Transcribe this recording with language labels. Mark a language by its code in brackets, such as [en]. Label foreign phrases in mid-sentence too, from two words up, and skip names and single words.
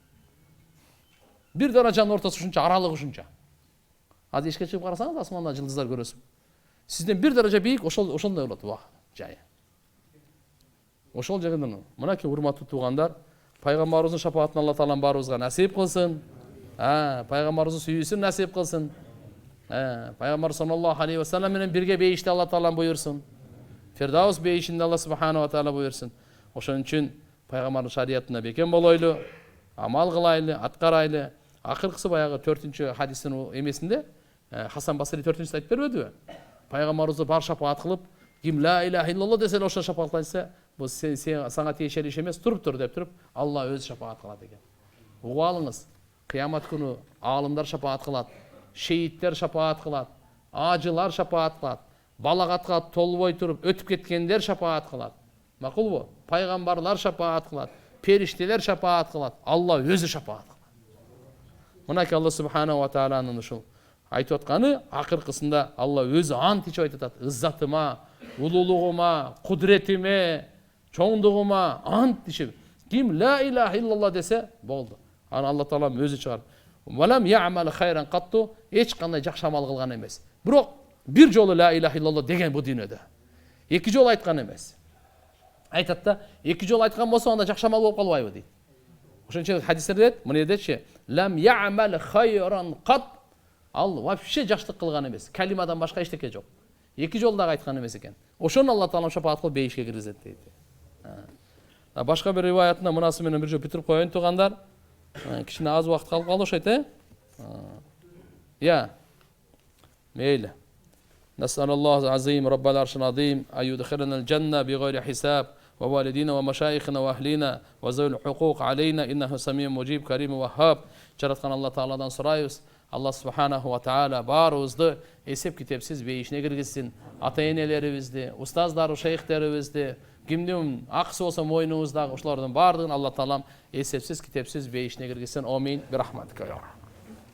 [ky] Бир даражанын ортосу ушунча, аралыгы ушунча. Азыр эшикке чыгып карасаңыз, асманда жылдыздар көрөсүз. Сизден бир даража бийик, ошондой болот ва жайы. Ошол жагынан мынакей урматтуу туугандар, пайгамбарыбыздын шафаатын Алла Таалам баарыбызга насип кылсын. Пайгамбарыбыздын сүйүүсүн насип кылсын. Пайгамбар [ar] صلى الله عليه وسلم [ky] менен бирге бейиште Алла Таалам буйрсун. Фирдаус бейишинде Алла [ar] سبحانه وتعالى [ky] буйрсун. Ошон үчүн пайгамбардын шариятына бекем болойлу, амал кылайлы, аткарайлы. Акыркысы баягы 4-чү хадистин эмесинде Хасан Басри 4-чүсү айтып бербедиби? Пайгамбарыбызды бар шафаат кылып, ким [ar] لا إله إلا الله [ky] десе ошо шафаат айтса, бул сага тиешелүү иш эмес, туруп деп туруп, Алла өзү шафаат кылат экен. Угуп алыңыз. Кыямат күнү аалымдар шафаат кылат, шейиттер шафаат кылат, ажылар шафаат кылат, балагатка толбой туруп өтүп кеткендер шафаат кылат. Макулбу? Пайгамбарлар шафаат кылат, периштелер шафаат кылат, Алла өзү шафаат кылат. Мынакей Алла [ar] سبحانه وتعالى [ky] ушул айтып атканы акыркысында Алла өзү ант ичип айтып атат. Иззатыма, улуулугума, кудретиме, чоңдугума ант ичип. Ким [ar] لا إله إلا الله [ky] десе болду. Аны Алла Таалам өзү чыгар. [ar] ولم يعمل خيرا قط, [ky] эч кандай жакшы амал кылган эмес. Бирок бир жолу [ar] لا إله إلا الله [ky] деген бу дүйнөдө. Эки жолу айткан эмес. Айтат да, эки жолу айткан болсо анда жакшы амал болуп калбайбы дейт. Ошон үчүн хадистерде дейт, мына дечи, [ar] لم يعمل خيرا قط, [ky] ал вообще жакшылык кылган эмес. Калимадан башка эчтеке жок. Эки жолу дагы айткан эмес экен. Ошону Алла Таалам шафаат кылып бейишке киргизет дейт. Башка бир риваятында мынасы менен бир жолу бүтүрүп коеюн туугандар. Кичине аз убакыт калып калды окшойт, мейли. [ar] نسأل الله العظيم رب العرش العظيم أن يدخلنا الجنة بغير حساب ووالدينا ومشايخنا وأهلنا وذوي الحقوق علينا إنه سميع مجيب كريم وهاب. [ky] Жараткан Алла Тааладан сурайбыз. Алла [ar] سبحانه وتعالى [ky] баарыбызды эсеп китепсиз бейишине киргизсин. Ата-энелерибизди, устаздар, шейхтерибизди, кимдин акысы болсо мойнубуздагы ушулардын баардыгын Алла Таалам эсепсиз китепсиз бейишине киргизсин.